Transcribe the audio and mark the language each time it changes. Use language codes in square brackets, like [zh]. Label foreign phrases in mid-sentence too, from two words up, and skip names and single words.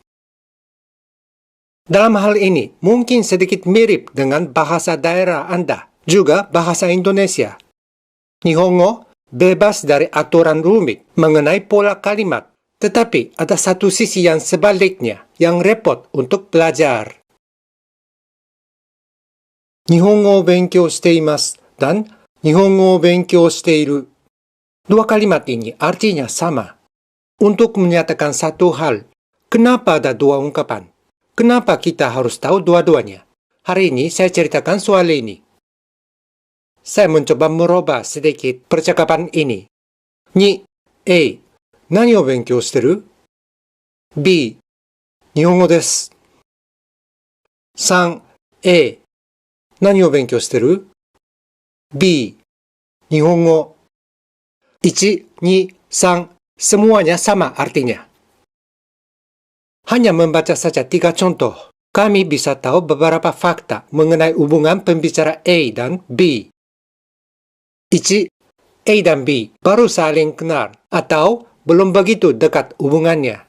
[id] Dalam hal ini, mungkin sedikit mirip dengan bahasa daerah Anda, juga bahasa Indonesia. Nihongo bebas dari aturan rumit mengenai pola kalimat. Tetapi ada satu sisi yang sebaliknya, yang repot untuk belajar. [ja] 日本語勉強しています dan 日本語勉強している. [id] Dua kalimat ini artinya sama. Untuk menyatakan satu hal, kenapa ada dua ungkapan? Kenapa kita harus tahu dua-duanya? Hari ini saya ceritakan soal ini. Saya mencoba merubah sedikit percakapan ini. [ja] 二, A. 何を勉強してる? B. 日本語です。3. A. 何を勉強してる? B. 日本語。1, 2, 3. [id] Semuanya sama artinya. Hanya membaca saja 3 contoh. Kami bisa tahu beberapa fakta mengenai hubungan pembicara A dan B. 1. A dan B baru saling kenal atau belum begitu dekat hubungannya.